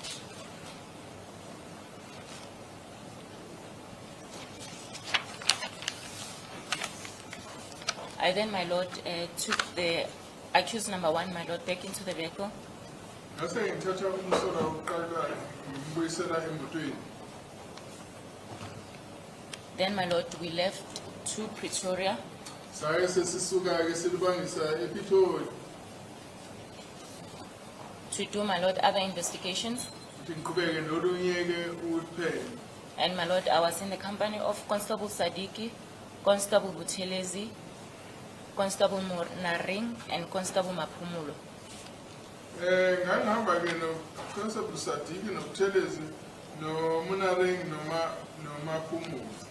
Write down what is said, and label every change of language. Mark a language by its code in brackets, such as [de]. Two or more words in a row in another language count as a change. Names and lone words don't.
[en] I then, my lord, took the accused number one, my lord, back into the vehicle. [zu] Ngase ngithatha umsolo wokuqala ngimbuyisela emotweni. [en] Then, my lord, we left to Pretoria [zu] Saye sesisuka-ke silibangisa ePitoli. [en] to do, my lord, other investigations. [zu] Ukuthi ngiqhubeke nolunye-ke uphenyo. [en] And, my lord, I was in the company of Constable Sadiki, Constable Buthelezi, Constable Naring, and Constable Mapumulo. [zu] Ngangihamba-ke noConstable Sadiki noButhelezi noMunareng noMaphumulo.